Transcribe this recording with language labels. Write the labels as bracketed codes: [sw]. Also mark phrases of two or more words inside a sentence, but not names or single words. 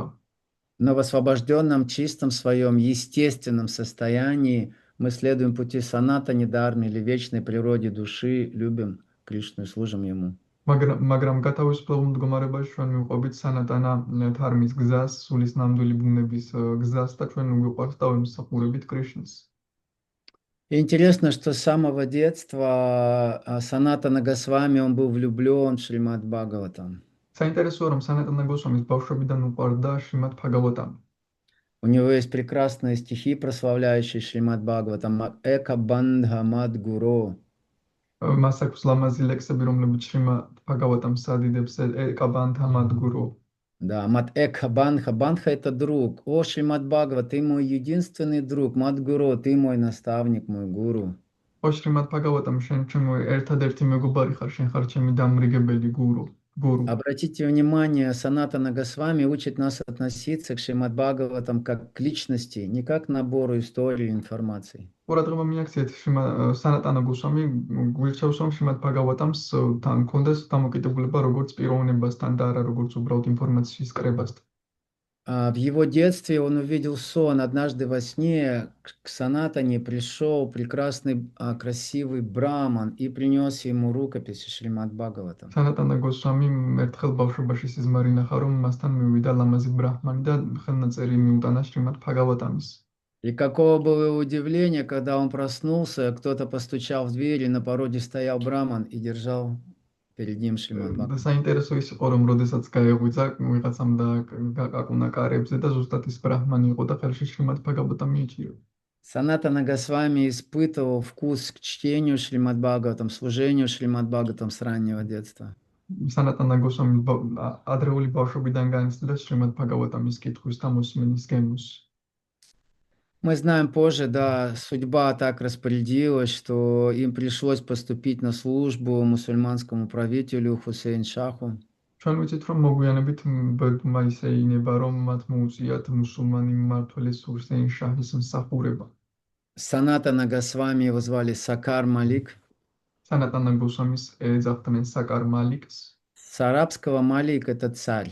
[ru] Но в освобожденном, чистом своем, естественном состоянии мы следуем пути санатани дхармы или вечной природе души, любим Кришну и служим Ему. [ka] მაგრამ გათავისუფლებულ მდგომარეობაში ჩვენ მივყვებით სანატანა დჰარმის გზას, სულის ნამდვილი ბუნების გზას და ჩვენ გვიყვარს და ვიმსახურებით კრიშნას. [ru] И интересно, что с самого детства Санатана Госвами, он был влюблен в Шримад Бхагаватам. [ka] საინტერესოა რომ სანატანა გოსვამის ბავშვობიდან უყვარდა შრიმად ბჰაგავატამი. [ru] У него есть прекрасные стихи, прославляющие Шримад Бхагаватам. [sa] एक बन्धु मद्गुरो. [ka] მას აქვს ლამაზი ლექსები, რომლებიც შრიმად ბჰაგავატამს ადიდებს [sa] एकबन्धु मद्गुरो. [ru] Да, [sa] मद् एक बन्धु. [ru] Бандха это друг. О, Шримад Бхагават, ты мой единственный друг. Мадгуро, ты мой наставник, мой гуру. [ka] ო შრიმად ბჰაგავატამ, შენ ჩემო ერთადერთი მეგობარი ხარ, შენ ხარ ჩემი დამრიგებელი გურუ. [ru] Обратите внимание, Санатана Госвами учит нас относиться к Шримад Бхагаватам как к личности, не как к набору истории и информации. [ka] ყურადღება მიაქციეთ სანატანა გოსვამი გვირჩევს რომ შრიმად ბჰაგავატამს თან კონდეს დამოკიდებულება როგორც პიროვნებასთან და არა როგორც უბრალოდ ინფორმაციის კრებასთან. [ru] В его детстве он увидел сон. Однажды во сне к Санатане пришел прекрасный, красивый браман и принес ему рукописи Шримад Бхагаватам. [ka] სანატანა გოსვამი ერთხელ ბავშვობაში სიზმარი ნახა რომ მასთან მივიდა ლამაზი ბრაჰმანი და ხელნაწერი მიუტანა შრიმად ბჰაგავატამის. [ru] И какого было его удивление, когда он проснулся, кто-то постучал в дверь, и на пороге стоял браман и держал перед ним Шримад და Бхагаватам. [ka] საინტერესო ის იყო რომ როდესაც გაეღვიძა ვიღაცამ და გაკაკუნა კარებზე და ზუსტად ის ბრაჰმანი იყო და ხელში შრიმად ბჰაგავატამი იჭირო. [ru] Санатана Госвами испытывал вкус к чтению Шримад Бхагаватам, служению Шримад Бхагаватам с раннего детства. [ka] სანატანა გოსვამი ადრეული ბავშვობიდან განიცდიდა შრიმად ბჰაგავატამის კითხვის და მოსმენის გემოს. [ru] Мы знаем позже, да, судьба так распорядилась, что им пришлось поступить на службу мусульманскому правителю Хусейн Шаху. [ka] ჩვენ ვიცით რომ მოგვიანებით ბედმა ისე ინება რომ მათ მოუწიათ მუსულმანი მმართველის ჰუსეინ შაჰის მსახურება. [ru] Санатана Госвами его звали Сакар Малик. [ka] სანატანა გოსვამის ეძახდნენ საკარ მალიკს. [ru] С арабского Малик это царь.